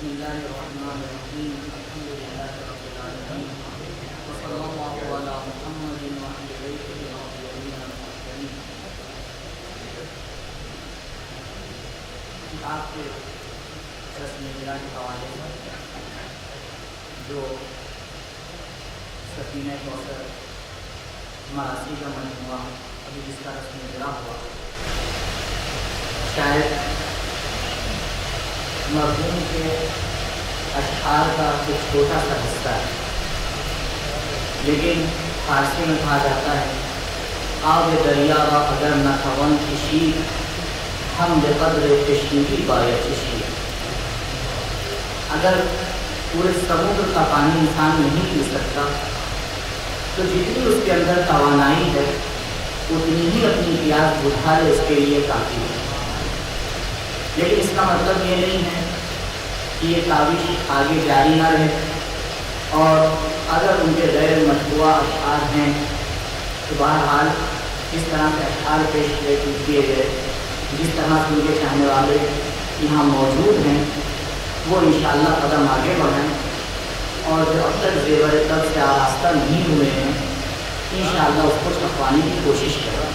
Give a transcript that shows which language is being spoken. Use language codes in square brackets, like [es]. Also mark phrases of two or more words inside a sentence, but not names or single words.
[ar] الله الرحمن الرحيم الحمد لله رب العالمين وصلى الله على محمد وعلى بيته الطاهرين المطهرين. [ur] آپ کے رسم اجرا کے حوالے سے جو سفینہ کوثر مراسی کا مجموعہ ابھی جس کا رسم اجرا ہوا، شاید مرحوم کے اشعار کا کچھ چھوٹا سا حصہ ہے، لیکن فارسی میں کہا جاتا ہے [fa] آب دریا و اگر نہ توان کشی ہم بے قدر تشنگی باید چشی. [ur] اگر پورے سمندر کا پانی انسان نہیں پی سکتا تو جتنی اس کے اندر توانائی ہے اتنی ہی اپنی پیاس بجھا لے، اس کے لیے کافی ہے. لیکن اس کا مطلب یہ نہیں ہے کہ یہ کاوش آگے جاری نہ رہے، اور اگر ان کے غیر مشروع اشعار ہیں تو بہرحال جس طرح سے اشعار پیش کیے گئے، جس طرح سے ان کے چاہنے والے یہاں موجود ہیں، وہ انشاءاللہ قدم آگے بڑھائیں، اور جو اب تک زیور طب سے آراستہ نہیں ہوئے ہیں انشاءاللہ اس کو چھپوانے کی کوشش کریں.